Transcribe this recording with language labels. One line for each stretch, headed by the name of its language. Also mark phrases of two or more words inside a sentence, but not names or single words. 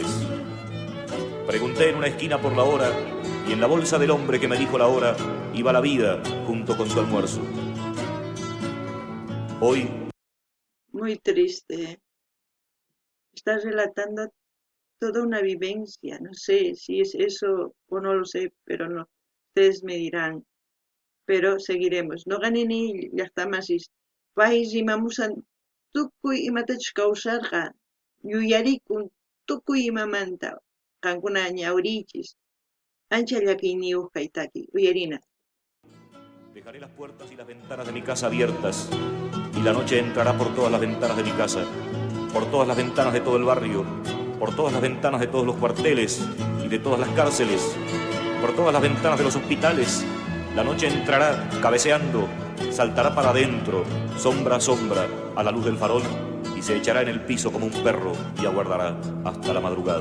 Spanish: Pregunté en una esquina por la hora y en la bolsa del hombre que me dijo la hora iba la vida junto con su almuerzo. Hoy Muy triste. Estás relatando toda una vivencia. No sé si es eso o no lo sé, pero no. Ustedes me dirán. Pero seguiremos.
Quechua: No ganini llaqtamasis. País imamusan tukuy imatachus kawsarqa. Yuyarikun tukuy imamanta. Qankuna ñawrichis. Ancha llakiyniyuq kaytaki. Uyarina.
Spanish: Dejaré las puertas y las ventanas de mi casa abiertas, y la noche entrará por todas las ventanas de mi casa, por todas las ventanas de todo el barrio, por todas las ventanas de todos los cuarteles y de todas las cárceles, por todas las ventanas de los hospitales. La noche entrará cabeceando, saltará para adentro, sombra a sombra, a la luz del farol, y se echará en el piso como un perro y aguardará hasta la madrugada.